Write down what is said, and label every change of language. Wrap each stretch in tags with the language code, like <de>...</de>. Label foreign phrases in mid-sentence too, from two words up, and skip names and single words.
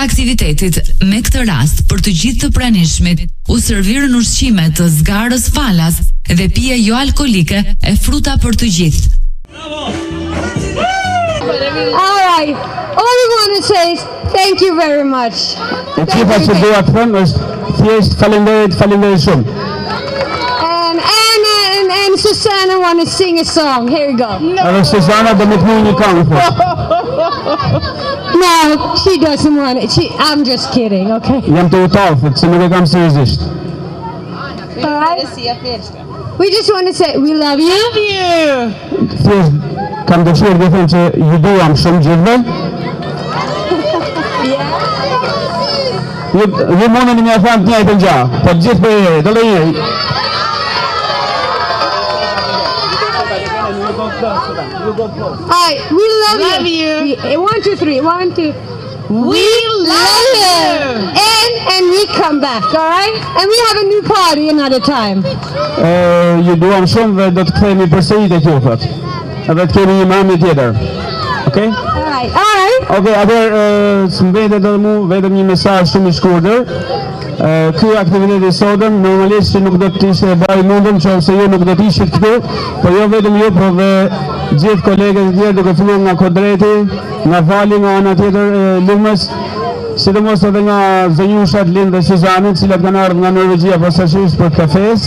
<sq>aktivitetit, me këtë rast për të gjithë të pranishmit, u servirën ushqime të zgarës falas dhe pije jo alkolike e fruta për të gjithë.</sq> <en>Alright, all we want to say is thank you very much.</en> <sq>Ekipa që dua të them është thjesht faleminderit shumë.</sq> <en>And Susanna want to sing a song. Here we go.</en> <sq>Edhe Susanna do më të një këngë.</sq> <en>No, she doesn't want it. I'm just kidding, okay?</en> <sq>Jam të utallë, se nuk e kam seriozisht.</sq> <en>We just want to say we love you.</en> <sq>Thjesht kam dëshirë të them që ju duam shumë gjithëve. Ju mundeni më thënë të njëjtën gjë, po gjithë për herë, do lejë.</sq> <en>Alright, we love you. 1, 2, 3. 1, 2. We love you. And we come back, alright? And we have a new party another time.</en> <sq>Ju duam shumë dhe do të kthehemi përsëri te ju thot. Edhe të kemi një mami tjetër.</sq> <en>Okay? Alright.</en> <sq>Okay, atëherë s'mbetet edhe mu vetëm një mesazh shumë i shkurtër. Ky aktivitet i sotëm normalisht nuk do të ishte bërë mundëm nëse ju nuk do të ishit këtu, por jo vetëm ju, por dhe gjithë kolegët e tjerë duke filluar nga Kodreti, nga Vali, nga ana tjetër Lumës, sidomos edhe nga zonjushat Lind dhe Suzanit, të cilat kanë ardhur nga Norvegjia posaçërisht për kafes.</sq>